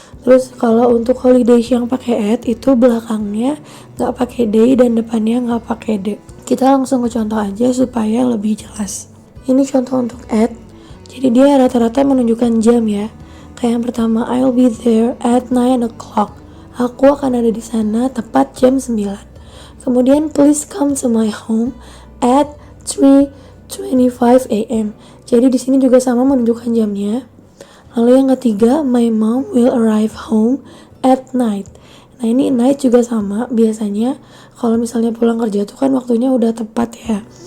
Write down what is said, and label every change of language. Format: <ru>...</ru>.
<id>Terus kalau untuk holidays yang pakai at itu belakangnya nggak pakai day dan depannya nggak pakai the. Kita langsung ke contoh aja supaya lebih jelas. Ini contoh untuk at. Jadi dia rata-rata menunjukkan jam ya. Kayak yang pertama,</id> <en>I'll be there at 9 o'clock.</en> <id>Aku akan ada di sana tepat jam 9.</id> <en>Kemudian please come to my home at 3:25 a.m.</en> <id>Jadi di sini juga sama menunjukkan jamnya. Lalu yang ketiga,</id> <en>my mom will arrive home at night.</en> <id>Nah ini night juga sama. Biasanya kalau misalnya pulang kerja tuh kan waktunya udah tepat ya.</id>